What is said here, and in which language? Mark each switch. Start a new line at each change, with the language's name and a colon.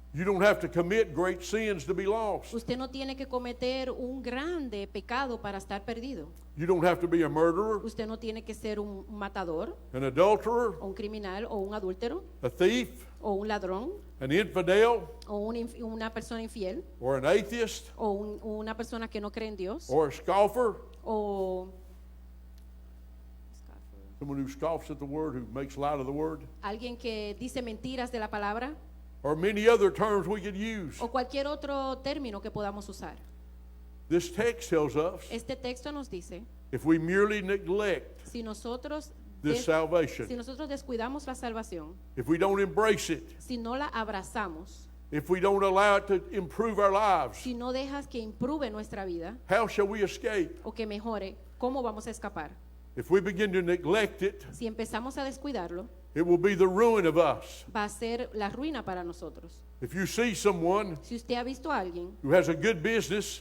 English: you don't have to commit great sins to be lost.
Spanish: usted no tiene que cometer un grande pecado para estar perdido.
English: You don't have to be a murderer,
Spanish: Usted no tiene que ser un matador,
English: an adulterer,
Spanish: o un criminal, o un adúltero,
English: a thief,
Spanish: o un ladrón,
English: an infidel,
Spanish: o una persona infiel,
English: or an atheist,
Spanish: o una persona que no cree en Dios,
English: or a scoffer,
Spanish: o
English: someone who scoffs at the word, who makes light of the word,
Spanish: alguien que dice mentiras de la palabra,
English: or many other terms we could use.
Spanish: o cualquier otro término que podamos usar.
English: This text tells us
Spanish: Este texto nos dice,
English: if we merely neglect
Spanish: si nosotros
English: this
Spanish: si
English: salvation,
Spanish: nosotros descuidamos la salvación,
English: if we don't embrace it,
Spanish: si no la abrazamos,
English: if we don't allow it to improve our lives,
Spanish: si no dejas que improve nuestra vida
English: how shall we escape?
Spanish: o que mejore, ¿cómo vamos a escapar?
English: If we begin to neglect it,
Spanish: Si empezamos a descuidarlo,
English: it will be the ruin of us.
Spanish: va a ser la ruina para nosotros.
English: If you see someone
Spanish: Si usted ha visto a alguien
English: who has a good business